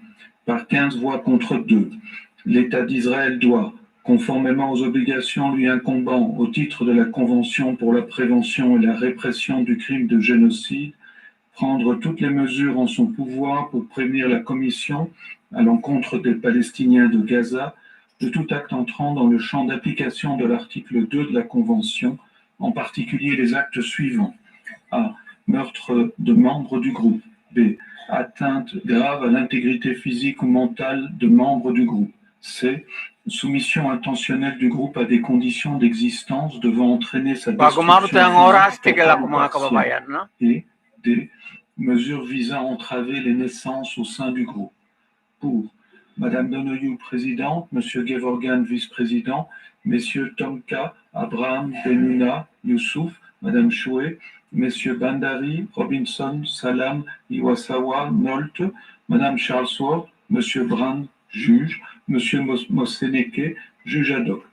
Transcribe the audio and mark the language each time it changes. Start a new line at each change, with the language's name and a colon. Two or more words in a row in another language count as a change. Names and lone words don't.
French: Par 15 voix contre 2, l'État d'Israël doit, conformément aux obligations lui incombant au titre de la Convention pour la prévention et la répression du crime de génocide, prendre toutes les mesures en son pouvoir pour prévenir la Commission, à l'encontre des Palestiniens de Gaza, de tout acte entrant dans le champ d'application de l'article 2 de la Convention, en particulier les actes suivants. A. Meurtre de membres du groupe. B. Atteinte grave à l'intégrité physique ou mentale de membres du groupe. C. Soumission intentionnelle du groupe à des conditions d'existence devant entraîner sa Bago destruction
Filipino: maruti ang oras,
French: physique tigil totale ako ou mga partielle.
Filipino: kababayan, no?
French: Et D. Mesures visant à entraver les naissances au sein du groupe. Pour Madame Donoghue, présidente, Monsieur Gevorgian, vice-président, Messieurs Tomka, Abraham, Benuna, Youssouf, Madame Choué, Messieurs Bandari, Robinson, Salam, Iwasawa, Nolte, Madame Charlesworth, Monsieur Brand, juge, Monsieur Moseneke, juge ad hoc.